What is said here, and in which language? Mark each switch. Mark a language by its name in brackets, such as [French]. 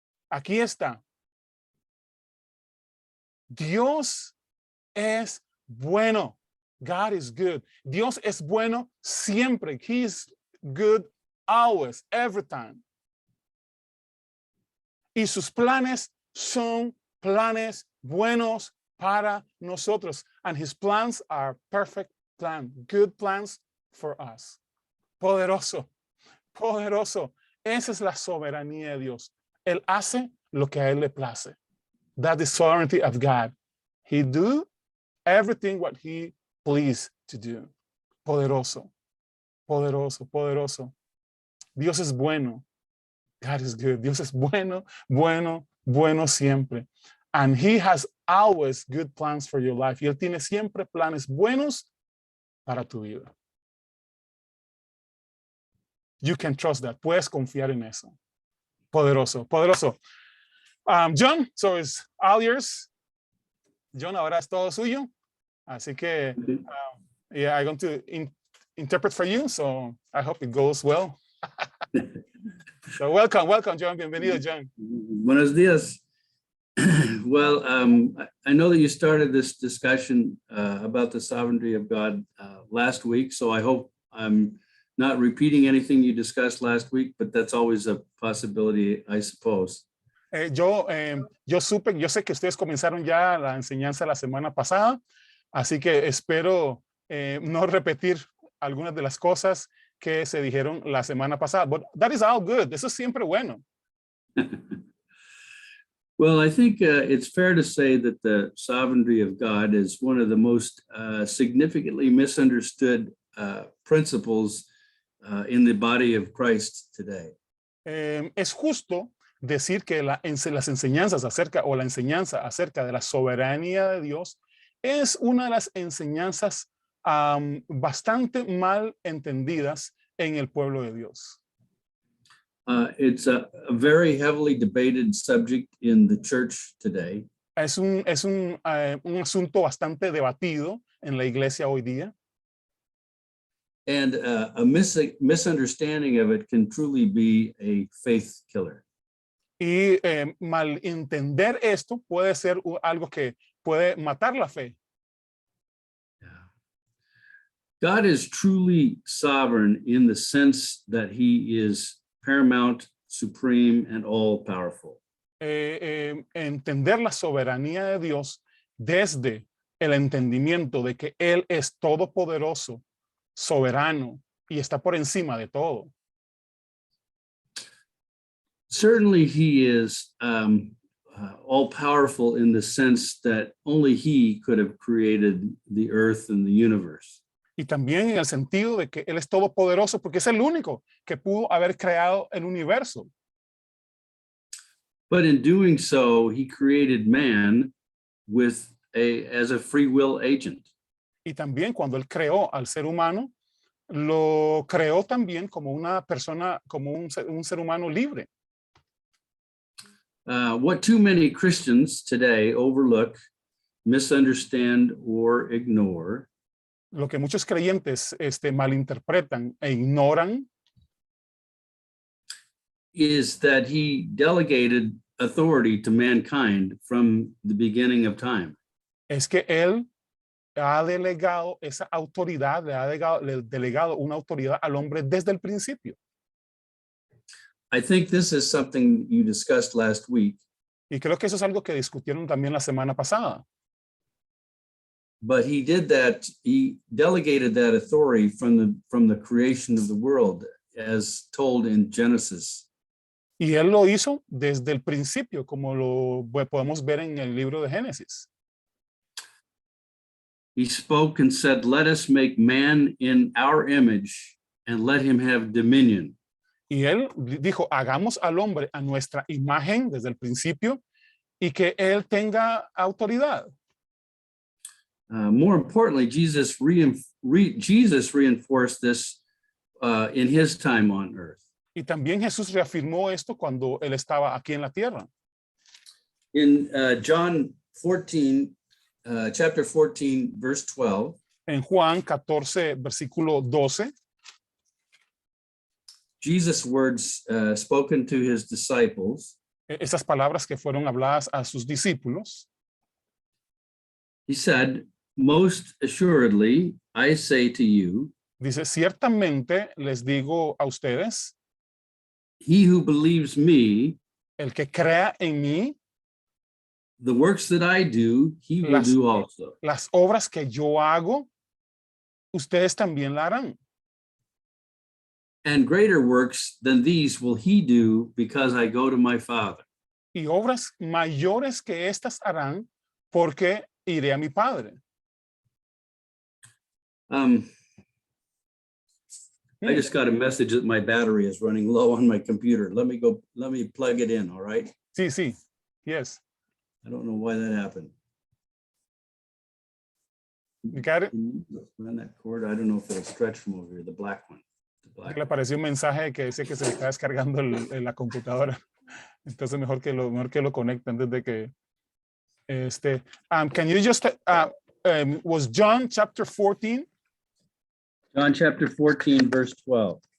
[Spanish] Aquí está. Dios es bueno. [English] God is good. [Spanish] Dios es bueno siempre. [English] He is good always, every time. [Spanish] Y sus planes son planes buenos para nosotros. [English] And his plans are perfect plans, good plans for us. [Spanish] Poderoso, poderoso. Esa es la soberanía de Dios. Él hace lo que a él le place. [English] That is sovereignty of God. He do everything what he please to do. [Spanish] Poderoso, poderoso, poderoso. Dios es bueno. [English] God is good. [Spanish] Dios es bueno, bueno, bueno siempre. [English] And he has always good plans for your life. [Spanish] Y él tiene siempre planes buenos para tu vida. [English] You can trust that. [Spanish] Puedes confiar en eso. Poderoso, poderoso. [English] John, so it's all yours. John, [Spanish] ahora es todo suyo. Así que, [English] yeah, I'm going to interpret for you. So I hope it goes well. So welcome, John. [Spanish] Bienvenido, [English] John. [Spanish] Buenos dias. [English] Well, I know that you started this discussion about the sovereignty of God last week, so I hope I'm not repeating anything you discussed last week, but that's always a possibility, I suppose. [Spanish] Yo sé que ustedes comenzaron ya la enseñanza la semana pasada, así que espero no repetir algunas de las cosas que se dijeron la semana pasada. [English] But that is all good. [Spanish] Eso es siempre bueno. [English] Well, I think it's fair to say that the sovereignty of God is one of the most significantly misunderstood principles in the body of Christ today. [Spanish] Es justo decir que las enseñanzas acerca, o la enseñanza acerca de la soberanía de Dios es una de las enseñanzas bastante mal entendidas en el pueblo de Dios. [English] It's a very heavily debated subject in the church today. [Spanish] Es un asunto bastante debatido en la iglesia hoy día. [English] And a misunderstanding of it can truly be a faith killer. [Spanish] Y malentender esto puede ser algo que puede matar la fe. [English] Yeah. God is truly sovereign in the sense that he is paramount, supreme, and all powerful. [Spanish] Entender la soberanía de Dios desde el entendimiento de que Él es todopoderoso, soberano y está por encima de todo. [English] Certainly he is all powerful in the sense that only he could have created the earth and the universe. [Spanish] Y también en el sentido de que Él es todopoderoso porque es el único que pudo haber creado el universo. [English] But in doing so, he created man as a free will agent. [Spanish] Y también cuando Él creó al ser humano, lo creó también como una persona, como un ser humano libre. [English] What too many Christians today overlook, misunderstand, or ignore [Spanish] Lo que muchos creyentes malinterpretan e ignoran [English] is that he delegated authority to mankind from the beginning of time. [Spanish] es que Él ha delegado esa autoridad, le ha delegado una autoridad al hombre desde el principio. [English] I think this is something you discussed last week. [Spanish] Y creo que eso es algo que discutieron también la semana pasada. [English] But he did that, he delegated that authority from the creation of the world, as told in Genesis. [Spanish] Y Él lo hizo desde el principio, como lo podemos ver en el libro de Génesis. [English] He spoke and said, "Let us make man in our image and let him have dominion." [Spanish] Y Él dijo, hagamos al hombre a nuestra imagen desde el principio y que Él tenga autoridad. [English] More importantly, Jesus reinforced this in his time on earth. [Spanish] Y también Jesús reafirmó esto cuando Él estaba aquí en la tierra. [English] In John 14, chapter 14, verse 12. [Spanish] En Juan 14, versículo 12. [English] Jesus' words spoken to his disciples. [Spanish] Esas palabras que fueron habladas a sus discípulos. [English] He said, most assuredly, I say to you, [Spanish] Dice, ciertamente les digo a ustedes, [English] he who believes me, [Spanish] el que crea en mí, [English] the works that I do, he will [Spanish] las, [English] do also. [Spanish] las obras que yo hago, ustedes también la harán. [English] And greater works than these will he do because I go to my Father. [Spanish] Y obras mayores que estas harán porque iré a mi Padre. [English] I just got a message that my battery is running low on my computer. Let me plug it in, all right? [Spanish] Sí, sí. [English] Yes. I don't know why that happened. You got it? Can you run that cord? I don't know if it'll stretch from over here, the black one. The black [Spanish] Le apareció un mensaje que dice que se le está descargando la computadora. Entonces mejor que lo conecte antes de que [English] can you just was John chapter 14 John chapter 14, verse 12.